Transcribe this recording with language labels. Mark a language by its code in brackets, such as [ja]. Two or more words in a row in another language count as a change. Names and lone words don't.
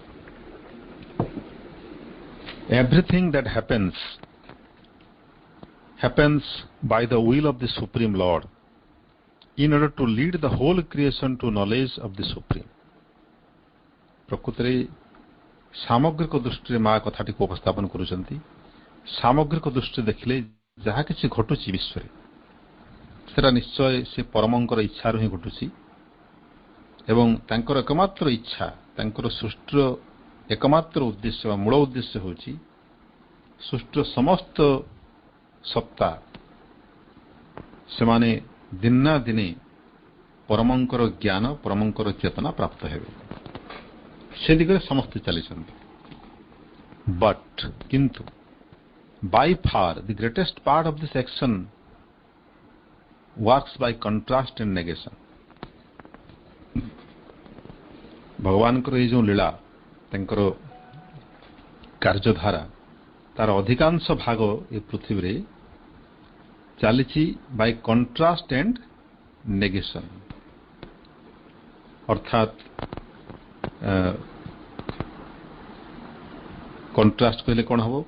[en] everything that happens happens by the will of the Supreme Lord in order to lead the whole creation to knowledge of the Supreme. [or] ପ୍ରକୃତରେ ସାମଗ୍ରିକ ଦୃଷ୍ଟିରେ ମା କଥାଟିକୁ ଉପସ୍ଥାପନ କରୁଛନ୍ତି। ସାମଗ୍ରିକ ଦୃଷ୍ଟିରେ ଦେଖିଲେ ଯାହା କିଛି ଘଟୁଛି ବିଶ୍ୱରେ ସେଟା ନିଶ୍ଚୟ ସେ ପରମଙ୍କର ଇଚ୍ଛାରୁ ହିଁ ଘଟୁଛି ଏବଂ ତାଙ୍କର ଏକମାତ୍ର ଇଚ୍ଛା, ତାଙ୍କର ସୃଷ୍ଟିର ଏକମାତ୍ର ଉଦ୍ଦେଶ୍ୟ ବା ମୂଳ ଉଦ୍ଦେଶ୍ୟ ହେଉଛି ସୃଷ୍ଟିର ସମସ୍ତ ସତ୍ତା ସେମାନେ ଦିନ ନା ଦିନେ ପରମଙ୍କର ଜ୍ଞାନ, ପରମଙ୍କର ଚେତନା ପ୍ରାପ୍ତ ହେବେ, ସେ ଦିଗରେ ସମସ୍ତେ ଚାଲିଛନ୍ତି। [en] ବଟ୍ କିନ୍ତୁ by far the greatest part of this action works by contrast and negation. [or] ଭଗବାନଙ୍କର ଏଇ ଯେଉଁ ଲୀଳା, ତାଙ୍କର କାର୍ଯ୍ୟଧାରା, ତାର ଅଧିକାଂଶ ଭାଗ ଏ ପୃଥିବୀରେ ଚାଲିଛି [en] by contrast and negation. [or] ଅର୍ଥାତ୍ କଣ୍ଟ୍ରାଷ୍ଟ କହିଲେ କ'ଣ ହେବ?